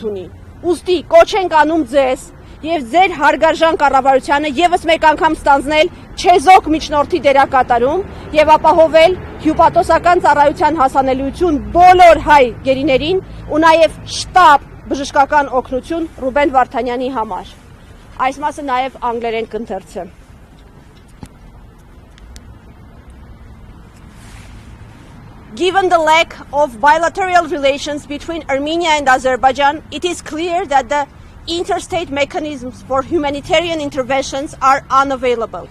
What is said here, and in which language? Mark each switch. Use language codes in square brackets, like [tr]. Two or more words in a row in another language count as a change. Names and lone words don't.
[hy] ունի։ Ուստի կոչ ենք անում ձեզ եւ ձեր հարգարժան կառավարությանը եւս մեկ անգամ ստանձնել չեզոք միջնորդի դերակատարում եւ ապահովել հյուպատոսական ծառայության հասանելիություն բոլոր հայ գերիներին ու նաեւ շտապ բժշկական օգնություն Ռուբեն Վարդանյանի համար։ Այս մասը նաեւ անգլերեն կընթերցեմ։ [en] Given the lack of bilateral relations between Armenia and Azerbaijan, it is clear that the interstate mechanisms for humanitarian interventions are unavailable.